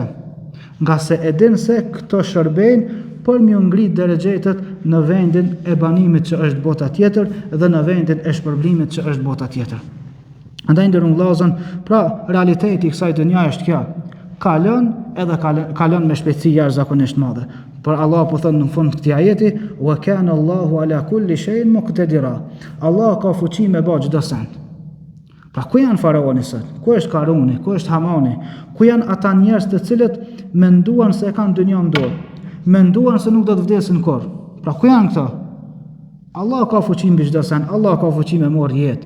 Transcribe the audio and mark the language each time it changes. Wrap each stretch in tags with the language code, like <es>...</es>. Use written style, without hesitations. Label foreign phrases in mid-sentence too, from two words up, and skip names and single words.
<sq>Nga se e din se këto shërbejnë për mi ngrit deregjetet në vendin e banimit që është bota tjetër dhe në vendin e shpërblimit që është bota tjetër. Andaj ndërun vllazën, pra realiteti i kësaj dynjaje është kjo. Kalon me shpejtësi jashtëzakonisht madhe. Por Allah po thënë në fund të këtij ajeti,</sq> <ar>وكان الله على كل شيء مقتدرا.</ar> <sq>Allah ka fuqi me bë çdo send. Pra ku janë faraoni sot? Ku është Karuni? Ku është Hamani? Ku janë ata njerëz të cilët menduan se e kanë dynjan dorë? Menduan se nuk do të vdesin kurrë. Pra ku janë këto? Allah ka fuqi mbi çdo send. Allah ka fuqi me marr jetë.</sq>